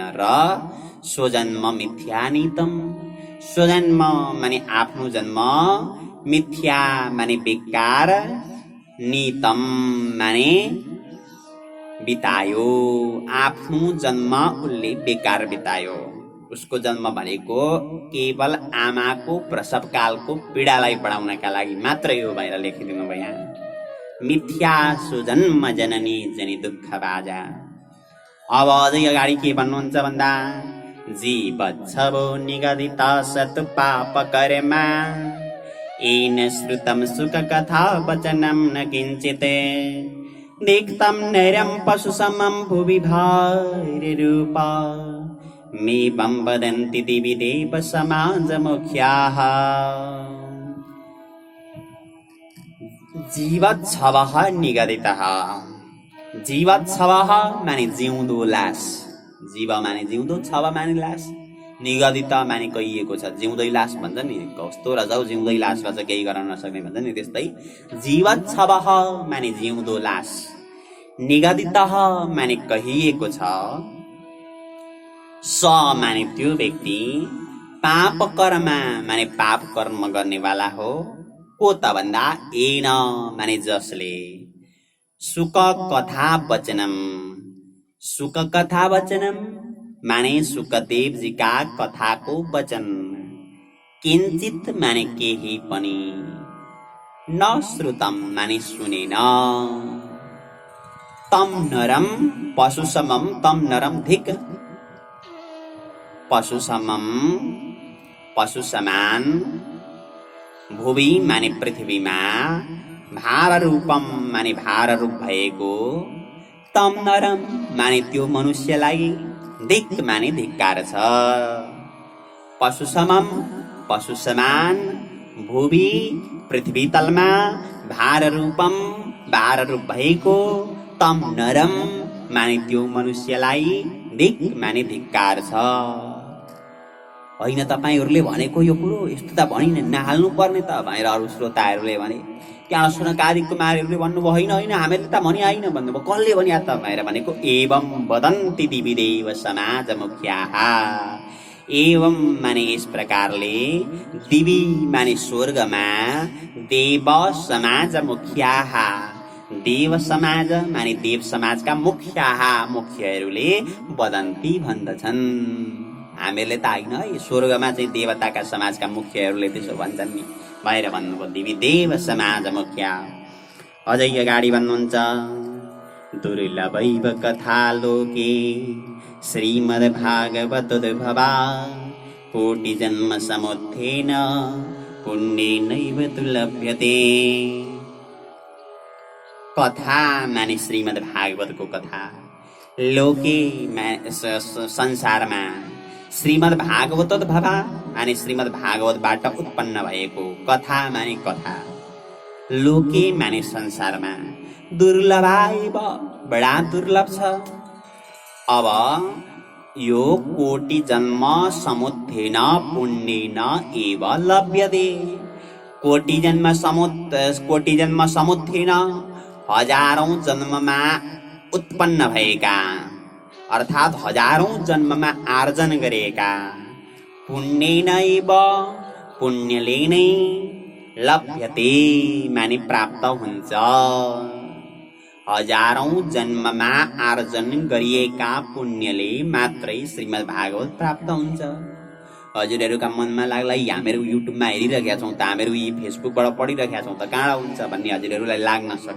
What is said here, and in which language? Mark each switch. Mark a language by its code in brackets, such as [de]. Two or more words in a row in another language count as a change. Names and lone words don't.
[ne] र [sa] स्वजन्म मिथ्यानितम, [ne] स्वजन्म माने आफ्नो जन्म, मिथ्या माने बेकार, नितम माने बितायो, आफ्नो जन्म उसले बेकार बितायो। उसको जन्म भनेको केवल आमाको प्रसव कालको पीडालाई बढाउनका लागि मात्रै हो भनेर लेखिदिनु भयो यहाँ। [sa] मिथ्या सुजन्म जननी जनि दुःख बाजा। [ne] अब अझै अगाडि के भन्नुहुन्छ भन्दा, [sa] जीवच्छवो निगदित सत् पाप कर्मा, येन श्रुतं सुख कथा वचनं न किञ्चित्, दिक्तं नैरं पशु समं भुवि भार्यरूपा, मेवं वदन्ति दिवि देव समाजमुख्याः। जीवच्छवः निगदितः, [ne] जीवच्छवः माने जिउँदो लास, जीव माने जिउँदो, छव माने लास, निगदित माने कहिएको छ, जिउँदै लास भन्छ नि, कस्तो रजाउ जिउँदै लास रहेछ केही गर्न नसक्ने भन्छ नि, त्यस्तै जीवच्छवः माने जिउँदो लास, निगदितः माने कहिएको छ, स माने त्यो व्यक्ति, पाप कर्म माने पाप कर्म गर्नेवाला हो, को त भन्दा एन माने जसले, [sa] सुख कथा वचनम, सुख कथा वचनम [ne] माने सुखदेव जी का कथाको वचन, किञ्चित माने केही पनि, [sa] न श्रुतम [ne] माने सुनेन, [sa] तम नरम पशु समम, तम नरम धिक, पशु समम [ne] पशु समान, [sa] भुवि [ne] माने पृथ्वीमा, [sa] भार रूपम [ne] माने भार रूप भएको, [sa] तम नरम [ne] माने त्यो मनुष्यलाई, धिक माने धिक्कार छ, [sa] पशु समम [ne] पशु समान, भुवि पृथ्वी तलमा, [sa] भार रूपम [ne] भार रूप भएको, [sa] तम नरम [ne] माने त्यो मनुष्यलाई, धिक माने धिक्कार छ। होइन तपाईहरूले भनेको यो कुरो यस्तो त भनि नहाल्नु पर्ने त भनेर अरू श्रोताहरूले भने, त्यहाँ सुनकादि कुमारहरूले भन्नुभयो होइन होइन हामीले त भनि आइन भन्नुभयो, कसले भनिया त भनेर भनेको, [sa] एवं वदन्ति दिवि देव समाज मुख्याः, एवं [ne] माने यस प्रकारले, दिवि माने स्वर्गमा, [sa] देव समाज मुख्याः, [ne] देव समाज माने देव समाजका मुख्याः मुख्यहरूले, वदन्ति भन्दछन्, हामीहरूले त होइन है, स्वर्गमा चाहिँ देवताका समाजका मुख्यहरूले त्यसो भन्छन् नि भनेर भन्नुभयो, [sa] दिवि देव समाज मुख्य। [ne] अझै अगाडि भन्नुहुन्छ, [sa] दुर्लभैव कथा लोके श्रीमद्भागवतोद्भवा, कोटि जन्म समुत्थेन पुण्येनैव तु लभ्यते। [ne] कथा माने श्रीमद्भागवतको कथा, लोके संसारमा, श्रीमद्भागवतोद्भवा माने श्रीमद्भागवतबाट उत्पन्न भएको, कथा माने कथा, लोके माने संसारमा दुर्लभाइब बडा दुर्लभ छ। अब यो [sa] कोटि जन्म समुत्थेन पुण्येन एव लभ्यते। कोटि जन्म समुत्थेन [ne] हजारौं जन्ममा उत्पन्न भएका अर्थात् हजारौं जन्ममा आर्जन गरेका [sa] पुण्येन एव [ne] पुण्यले नै लभ्यते माने प्राप्त हुन्छ। हजारौं जन्ममा आर्जन गरिएका पुण्यले मात्रै श्रीमद् भागवत प्राप्त हुन्छ। हजुरहरूका मनमा लाग्ला हामीहरू युट्युबमा हेरिरहेका छौँ त हामीहरू यी फेसबुकबाट पढिरहेका छौँ त कहाँ हुन्छ भन्ने हजुरहरूलाई लाग्न सक्छ।